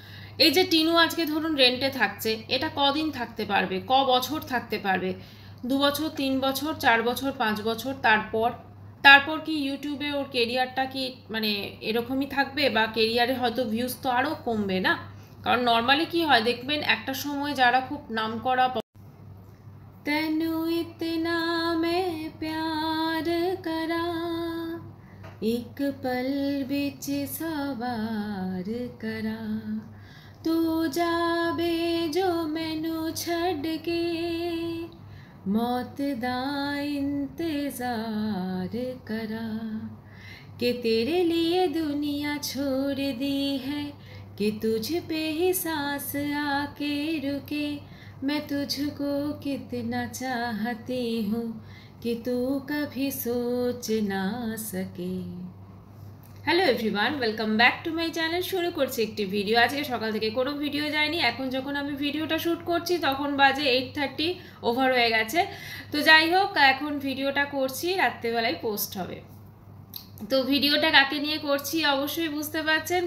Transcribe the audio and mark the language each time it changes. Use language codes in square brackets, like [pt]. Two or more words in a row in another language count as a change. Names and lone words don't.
[bn] এই যে টিনু আজকে ধরুন রেন্টে থাকছে, এটা কদিন থাকতে পারবে, ক বছর থাকতে পারবে? 2 বছর, 3 বছর, 4 বছর, 5 বছর, তারপর তারপর কি ইউটিউবে ওর কেরিয়ারটা কি মানে এরকমই থাকবে, বা কেরিয়ারে হয়তো ভিউজ তো আরও কমবে না? কারণ নর্মালি কি হয় দেখবেন, একটা সময় যারা খুব নামকরা [pa] ਤੈਨੂੰ ਇਤਨਾ ਮੈਂ ਪਿਆਰ ਕਰਾਂ, ਇੱਕ ਪਲ ਵਿੱਚ ਸਵਾਰ ਕਰਾਂ, ਤੂੰ ਜਾਵੇਂ ਜੋ ਮੈਨੂੰ ਛੱਡ ਕੇ, ਮੌਤ ਦਾ ਇੰਤਜ਼ਾਰ ਕਰਾਂ, [hi] कि तेरे लिए दुनिया छोड़ दी है, कि तुझ पे ही सांस आके रुके, मैं तुझको कितना चाहती हूँ कि तू कभी सोच ना सके। [en] Hello everyone, welcome back to my channel. [bn] শুরু করছি একটি ভিডিও। আজকে সকাল থেকে কোনো ভিডিও যায়নি। এখন যখন আমি ভিডিওটা শ্যুট করছি তখন বাজে 8:30 ওভার হয়ে গেছে। তো যাই হোক, এখন ভিডিওটা করছি, রাত্রেবেলায় পোস্ট হবে। তো ভিডিওটা কাকে নিয়ে করছি অবশ্যই বুঝতে পারছেন।